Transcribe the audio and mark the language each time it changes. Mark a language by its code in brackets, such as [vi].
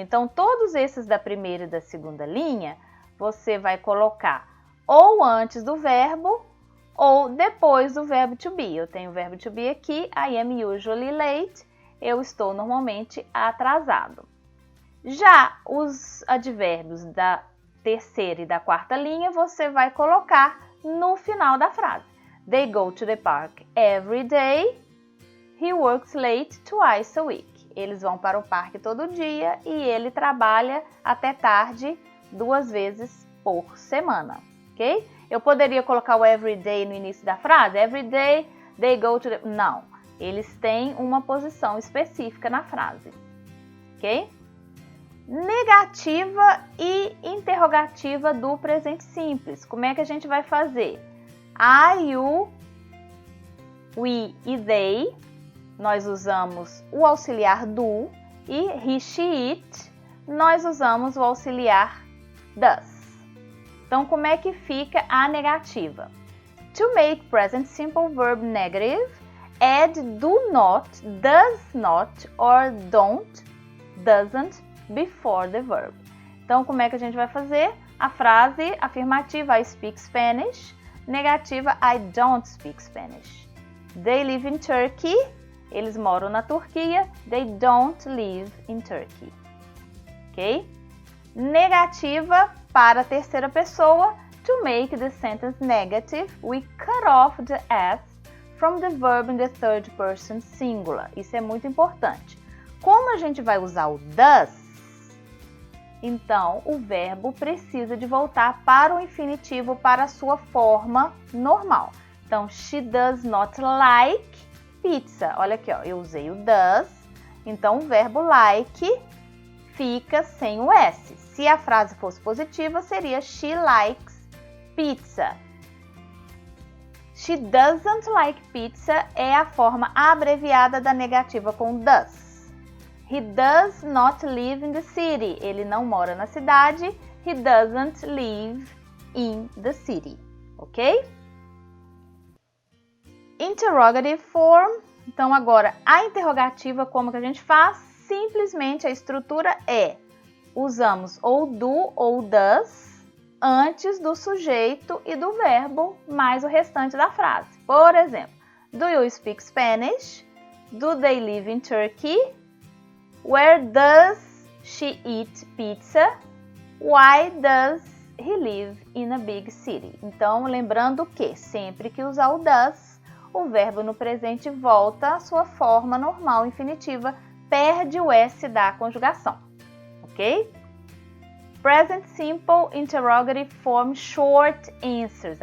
[pt] Então, todos esses da primeira e da segunda linha, você vai colocar ou antes do verbo ou depois do verbo to be. Eu tenho o verbo to be aqui, [en] I am usually late, [pt] eu estou normalmente atrasado. Já os advérbios da terceira e da quarta linha, você vai colocar no final da frase. [en] They go to the park every day, he works late twice a week. [pt] Eles vão para o parque todo dia e ele trabalha até tarde 2 vezes por semana, ok? Eu poderia colocar o every day no início da frase? [en] Every day they go to the... [pt] Não, eles têm uma posição específica na frase, ok? Negativa e interrogativa do presente simples. Como é que a gente vai fazer? [en] I, you, we e they. [pt] Nós usamos o auxiliar do e [en] he, she, it, [pt] nós usamos o auxiliar does. Então, como é que fica a negativa? [en] To make present simple verb negative, add do not, does not or don't, doesn't before the verb. [pt] Então, como é que a gente vai fazer? A frase afirmativa [en] I speak Spanish, [pt] negativa [en] I don't speak Spanish. They live in Turkey. [pt] Eles moram na Turquia. [en] They don't live in Turkey. Ok? [pt] Negativa para a terceira pessoa. [en] To make the sentence negative, we cut off the S from the verb in the third person singular. [pt] Isso é muito importante. Como a gente vai usar o does, então o verbo precisa de voltar para o infinitivo, para a sua forma normal. [en] Então, she does not like pizza. [pt] Olha aqui, ó, eu usei o does, então o verbo like fica sem o S. Se a frase fosse positiva, seria [en] she likes pizza. She doesn't like pizza [pt] é a forma abreviada da negativa com does. [en] He does not live in the city. [pt] Ele não mora na cidade. [en] He doesn't live in the city. Ok? Interrogative form. [pt] Então, agora, a interrogativa, como que a gente faz? Simplesmente a estrutura é, usamos ou do ou does antes do sujeito e do verbo, mais o restante da frase. [en] Por exemplo, do you speak Spanish? Do they live in Turkey? Where does she eat pizza? Why does he live in a big city? [pt] Então, lembrando que sempre que usar o does, o verbo no presente volta à sua forma normal infinitiva perde o S da conjugação, ok? [en] Present Simple Interrogative Form Short Answers.